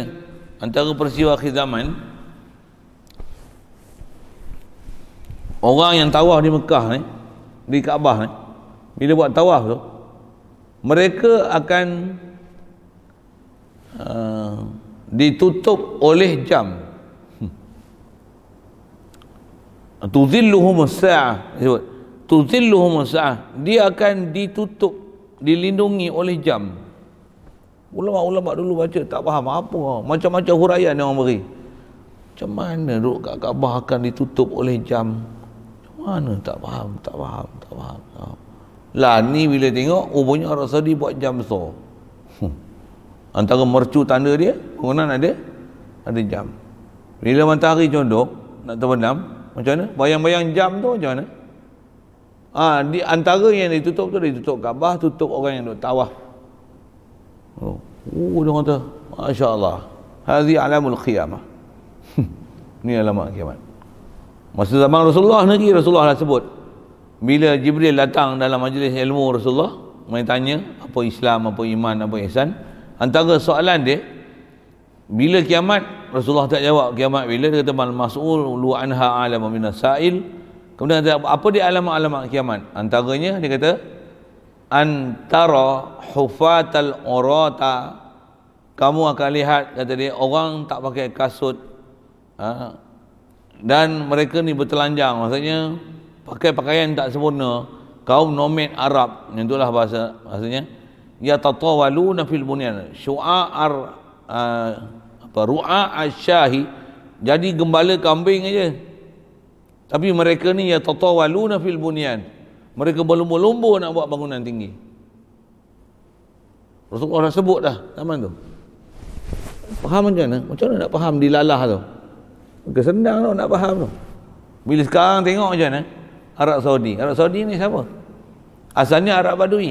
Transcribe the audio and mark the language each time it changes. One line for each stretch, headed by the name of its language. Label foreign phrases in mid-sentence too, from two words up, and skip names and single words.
Malay: Antara peristiwa akhir zaman, orang yang tawaf di Mekah ni, di Kaabah ni, bila buat tawaf tu, mereka akan ditutup oleh jam.
Arabic: تظلهم الساعة. تظلهم الساعة.
Malay: Dia akan ditutup, dilindungi oleh jam. Ulama-ulama dulu baca tak faham apa, macam-macam huraian yang orang beri. Macam mana duduk kat Kaabah akan ditutup oleh jam? Macam mana? Tak faham. Lah ni bila tengok rupanya Arab Saudi buat jam besar. Antara mercu tanda dia, bangunan ada jam. Bila matahari condong, nak terbenam, macam mana? Bayang-bayang jam tu macam mana? Di antara yang ditutup tu, ditutup Kaabah, tutup orang yang duduk tawaf. Dia kata,
Arabic: ما شاء الله هذه علامة القيامة.
Malay: Ni alamat kiamat. Masa zaman Rasulullah lagi, Rasulullah dah sebut, bila Jibril datang dalam majlis ilmu Rasulullah, main tanya apa Islam, apa iman, apa ihsan, antara soalan dia, bila kiamat, Rasulullah tak jawab kiamat bila. Dia kata
Arabic: ما المسؤول عنها بأعلم من السائل.
Malay: Kemudian kata, apa dia alamat-alamat kiamat? Antaranya dia kata,
Arabic: أن ترى الحفاة العراة,
Malay: kamu akan lihat, kata dia, orang tak pakai kasut, dan mereka ni bertelanjang, maksudnya pakai pakaian tak sempurna, kaum nomad Arab, yang itulah bahasanya,
Arabic: يتطاولون في البنيان شعر رعاء الشاء,
Malay: jadi gembala kambing aja. Tapi mereka ni
Arabic: يتطاولون في البنيان,
Malay: mereka berlumba-lumba nak buat bangunan tinggi. Rasulullah dah sebut dah zaman tu. Faham macam mana? Macam mana nak faham dilalah tu? Bukan senang tu nak faham tu. Bila sekarang tengok macam mana? Arab Saudi. Arab Saudi ni siapa? Asalnya Arab Badui.